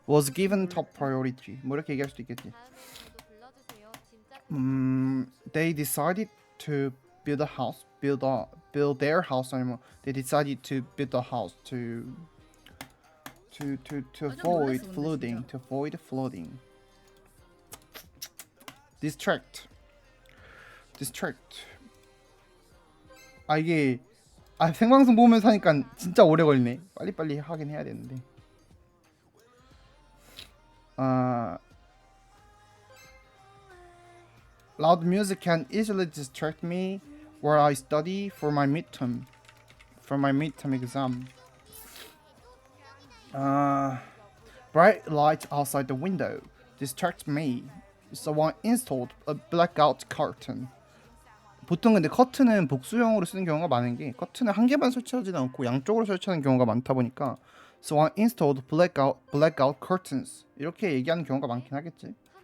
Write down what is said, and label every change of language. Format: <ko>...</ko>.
<en>was given top priority.</en> <ko>뭐 이렇게 얘기할 수도 있겠지. 다음 노래도 불러주세요. 진짜</ko> <en>they decided to build a house, build their house.</en> <ko>아니면</ko> <en>they decided to build a house to avoid</en> <ko>놀랐어, 근데</ko> <en>flooding,</en> <ko>진짜.</ko> <en>to avoid flooding. distract.</en> <ko>이게 생방송 보면서 하니까 진짜 오래 걸리네. 빨리빨리 하긴 해야 되는데.</ko> <en>Loud music can easily distract me while I study for my midterm exam. Bright light outside the window distracts me, so I installed a blackout curtain.</en> <ko>보통 근데 커튼은 복수형으로 쓰는 경우가 많은 게 커튼을 한 개만 설치하지는 않고 양쪽으로 설치하는 경우가 많다 보니까</ko> <en>so I installed blackout curtains</en> <ko>이렇게 얘기하는 경우가 많긴 하겠지.</ko>